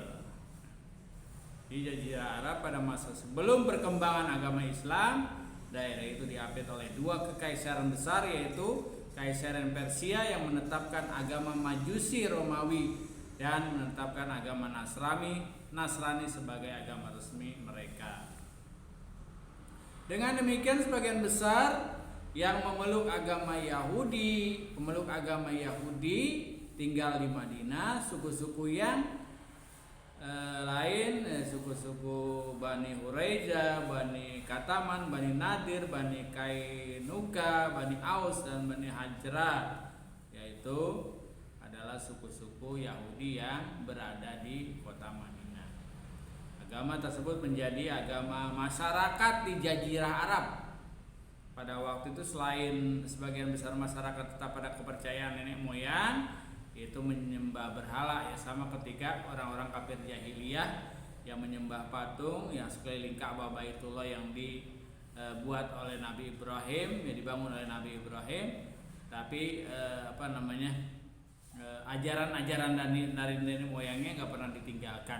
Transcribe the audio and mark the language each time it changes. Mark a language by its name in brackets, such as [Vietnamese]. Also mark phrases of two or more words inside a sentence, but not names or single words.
[Indonesian] Di Jazirah Arab pada masa sebelum perkembangan agama Islam, daerah itu diapit oleh dua kekaisaran besar, yaitu Kaisaran Persia yang menetapkan agama Majusi Romawi dan menetapkan agama Nasrani sebagai agama resmi mereka. Dengan demikian sebagian besar yang pemeluk agama Yahudi tinggal di Madinah. Suku-suku yang lain, suku-suku Bani Huraizah, Bani Kataman, Bani Nadir, Bani Kainuka, Bani Aus dan Bani Hajrah, yaitu adalah suku-suku Yahudi yang berada di kota Madinah. Agama tersebut menjadi agama masyarakat di Jazirah Arab. Pada waktu itu selain sebagian besar masyarakat tetap pada kepercayaan nenek moyang, itu menyembah berhala, ya, sama ketika orang-orang kafir jahiliyah yang menyembah patung yang sekeliling Ka'bah Baitullah yang dibuat oleh Nabi Ibrahim, yang dibangun oleh Nabi Ibrahim, tapi ajaran-ajaran dari nenek moyangnya nggak pernah ditinggalkan.